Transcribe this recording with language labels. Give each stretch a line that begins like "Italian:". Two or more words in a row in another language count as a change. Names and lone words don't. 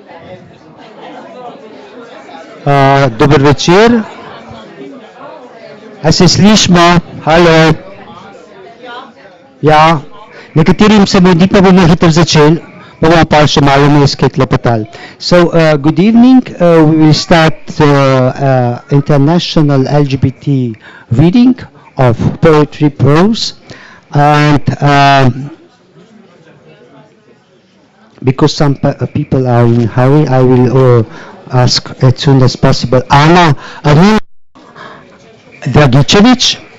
Slovenian: Dober večer. A se slišimo? Halo? Ja. Nekaterim se mudi, pa bomo hitro začeli. Bomo pa še malo meskaj klepetali.
English: So, good evening. We will start international LGBT reading of poetry prose. And because some people are in hurry, I will ask as soon as possible Anna Dragičević.